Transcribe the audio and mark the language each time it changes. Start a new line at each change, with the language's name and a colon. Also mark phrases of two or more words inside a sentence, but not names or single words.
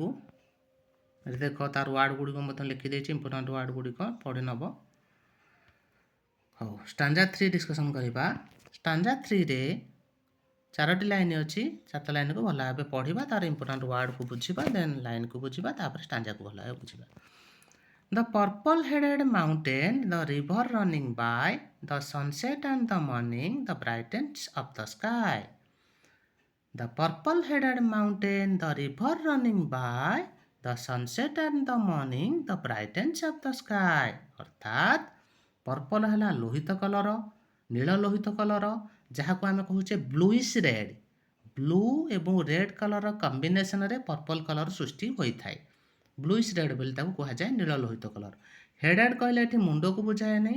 Odia: ଏଠି ଦେଖ ତାର ୱାର୍ଡ଼ ଗୁଡ଼ିକ ମଧ୍ୟ ଲିଖିଦେଇଛି,
English: important word
Odia: ଗୁଡ଼ିକ ପଢ଼ି ନେବ। ହଉ, ଷ୍ଟାଞ୍ଜା 3 ଡିସ୍କସନ୍ କରିବା। ଷ୍ଟାଞ୍ଜା 3ରେ 4ଟି ଲାଇନ୍ ଅଛି। 4ଟା ଲାଇନ୍କୁ ଭଲ ଭାବେ ପଢ଼ିବା, ତାର ଇମ୍ପୋର୍ଟାଣ୍ଟ ୱାର୍ଡ଼କୁ ବୁଝିବା,
English: then line
Odia: ବୁଝିବା, ତାପରେ ଷ୍ଟାଞ୍ଜାକୁ ଭଲ ଭାବେ ବୁଝିବା।
English: The purple-headed mountain, the river running by, the sunset and the morning, the brightness of the sky. The purple-headed mountain, the river running by, the sunset and the morning, the brightness of the sky.
Odia: ଅର୍ଥାତ୍ ପର୍ପଲ୍ ହେଲା ଲୋହିତ କଲର, ନୀଳ ଲୋହିତ କଲର, ଯାହାକୁ ଆମେ କହୁଛେ
English: bluish red.
Odia: ବ୍ଲୁ ଏବଂ
English: red colour combination purple colour
Odia: ସୃଷ୍ଟି ହୋଇଥାଏ।
English: bluish red
Odia: ବୋଲି ତାକୁ କୁହାଯାଏ, ନୀଳ ଲୋହିତ କଲର। ହେଡେଡ୍ କହିଲେ ଏଠି ମୁଣ୍ଡକୁ ବୁଝାଏ ନାହିଁ।